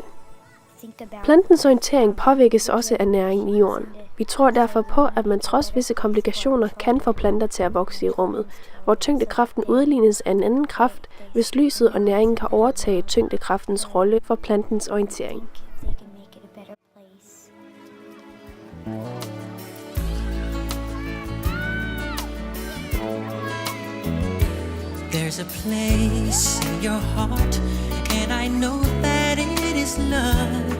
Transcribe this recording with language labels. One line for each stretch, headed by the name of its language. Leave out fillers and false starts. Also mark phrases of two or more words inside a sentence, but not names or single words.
Danish: Plantens orientering påvirkes også af næringen i jorden. Vi tror derfor på, at man trods visse komplikationer kan få planter til at vokse i rummet, hvor tyngdekraften udlignes af en anden kraft, hvis lyset og næringen kan overtage tyngdekraftens rolle for plantens orientering.
English: There's a place in your heart, and I know that it is love.